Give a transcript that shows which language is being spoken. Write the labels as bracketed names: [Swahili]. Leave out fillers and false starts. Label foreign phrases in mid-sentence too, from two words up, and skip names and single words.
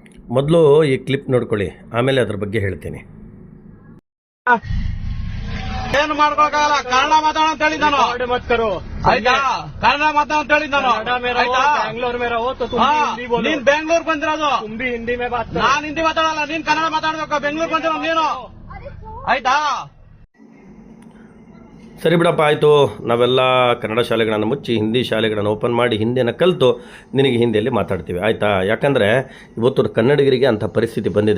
[Kannada] ಮೊದಲು ಈ ಕ್ಲಿಪ್ ನೋಡ್ಕೊಳ್ಳಿ, ಆಮೇಲೆ ಅದ್ರ ಬಗ್ಗೆ ಹೇಳ್ತೀನಿ. ಏನು ಮಾಡ್ಕೊಳಕ್ಕಾಗಲ್ಲ, ಕನ್ನಡ ಮಾತಾಡೋ ಅಂತ ಹೇಳಿದ್ ನಾನು. ಆಯ್ತಾ, ಕನ್ನಡ ಮಾತಾಡೋ ಅಂತ ಹೇಳಿದ್ ನಾನು. [Hindi] बैंगलोर में रहो तो तुम भी हिंदी बोलो. [Kannada] ನೀನ್ ಬೆಂಗಳೂರು ಬಂದಿರೋದು, [Hindi] तुम भी हिंदी में बात करो. [Kannada] ನಾನ್ ಹಿಂದಿ ಮಾತಾಡಲ್ಲ, ನೀನ್ ಕನ್ನಡ ಮಾತಾಡ್ಬೇಕು. ಬೆಂಗಳೂರು ಬಂದಿರೋ ನೀನು, ಆಯ್ತಾ? ಸರಿ ಬಿಡಪ್ಪ, ಆಯಿತು. ನಾವೆಲ್ಲ ಕನ್ನಡ ಶಾಲೆಗಳನ್ನು ಮುಚ್ಚಿ ಹಿಂದಿ ಶಾಲೆಗಳನ್ನು ಓಪನ್ ಮಾಡಿ ಹಿಂದಿಯನ್ನು ಕಲಿತು ನಿನಗೆ ಹಿಂದಿಯಲ್ಲಿ ಮಾತಾಡ್ತೀವಿ, ಆಯಿತಾ? ಯಾಕಂದರೆ ಇವತ್ತು ಕನ್ನಡಿಗರಿಗೆ ಅಂಥ ಪರಿಸ್ಥಿತಿ ಬಂದಿದೆ.